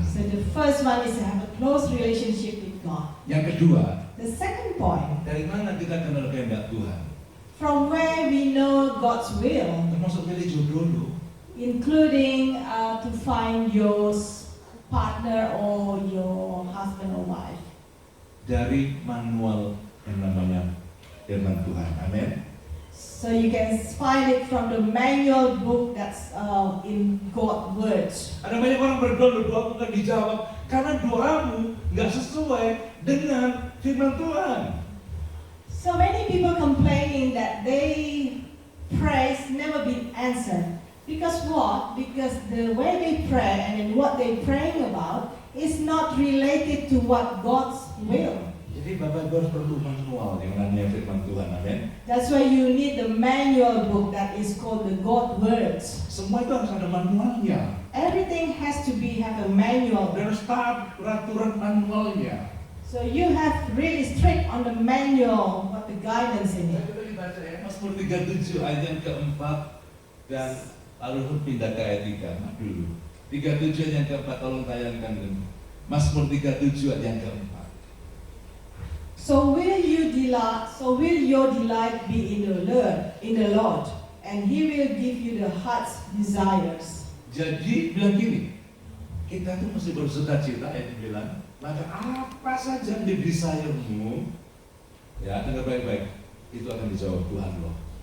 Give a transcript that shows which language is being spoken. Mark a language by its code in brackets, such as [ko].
[en] So the first one is to have a close relationship with God. [id] Yang kedua, [en] The second point, [id] dari mana kita kenal kehendak Tuhan? [en] from where we know God's will, [id] Termasuk pilih jodoh lo. [en] including to find your partner or your husband or wife. [id] Dari manual yang namanya firman Tuhan. Amin. [en] So you can find it from the manual book that's in God's words. [id] Ada banyak orang berdoa, doaku nggak dijawab karena doamu nggak sesuai dengan firman Tuhan. [en] So many people complaining that they prayers never been answered. Because what? Because the way they pray and then what they praying about is not related to what God's will. [id] Jadi Bapak Ibu harus perlu manual yang namanya firman Tuhan. Amin. [en] That's why you need the manual book that is called the God words. [id] Semua itu harus ada manualnya. [en] Everything has to have a manual. [id] Dan harus taat peraturan manualnya. [en] So you have really strict on the manual, what the guidance in it. [id] Kita dibaca ya, Mazmur 37 ayat yang keempat dan lalu pindah ke ayat 3 dulu. 37 ayat yang keempat tolong tayangkan dulu. Mazmur 37 ayat yang keempat. [en] So will your delight be in the Lord, and He will give you the heart's desires. [id] Jadi bilang gini, kita tuh mesti bersuka cita ayat bilang, maka apa saja yang desire-mu, ya dengar baik-baik, itu akan dijawab Tuhan loh.